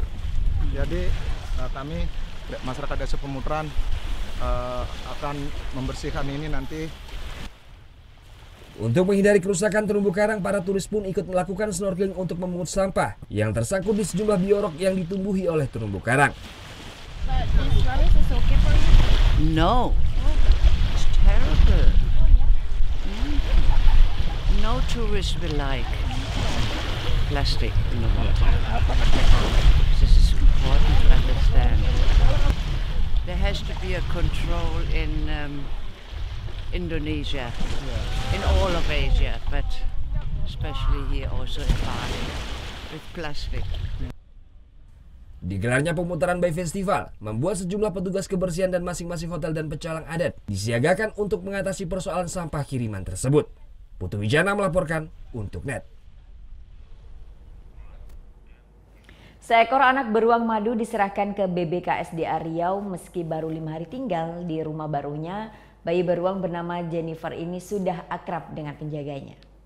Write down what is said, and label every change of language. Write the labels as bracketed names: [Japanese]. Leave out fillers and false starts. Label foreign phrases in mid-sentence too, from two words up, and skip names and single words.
[Indonesian] Jadi kami masyarakat Desa Pemutaran akan membersihkan ini nanti. Untuk menghindari kerusakan terumbu karang, para turis pun ikut melakukan snorkeling untuk memungut sampah yang tersangkut di sejumlah biorok yang ditumbuhi oleh terumbu karang. [English] No, it's terrible. No tourist will like plastic in the water. This is important to understand. There has to be a control in Indonesia, in all of Asia, but especially here also in Bali, with plastic. [Indonesian] Digelarnya Pemutaran Bay Festival membuat sejumlah petugas kebersihan dan masing-masing hotel dan pecalang adat disiagakan untuk mengatasi persoalan sampah kiriman tersebut. Putu Wijana melaporkan untuk NET. Seekor anak beruang madu diserahkan ke BBKSDA Riau meski baru 5 hari tinggal di rumah barunya. Bayi beruang bernama Jennifer ini sudah akrab dengan penjaganya.